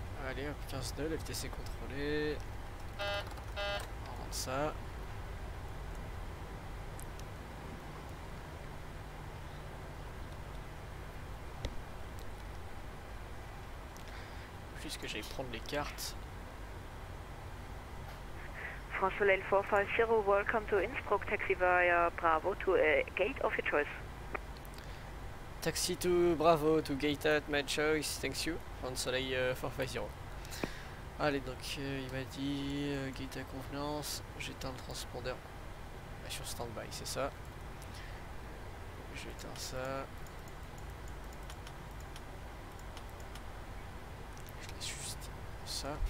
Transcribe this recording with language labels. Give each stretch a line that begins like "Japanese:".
French: Allez hop, 15 nœuds, la vitesse est contrôlée. On rentre ça. Juste que j'aille prendre les cartes.
English: France Soleil 450, welcome to Innsbruck, taxi via Bravo to a gate of your choice. Taxi to Bravo to gate at my choice, thanks you. France Soleil 450.
French: Allez donc il m'a dit gate à convenance, j'éteins le transpondeur sur standby, c'est ça. J'éteins ça. Je laisse juste ça.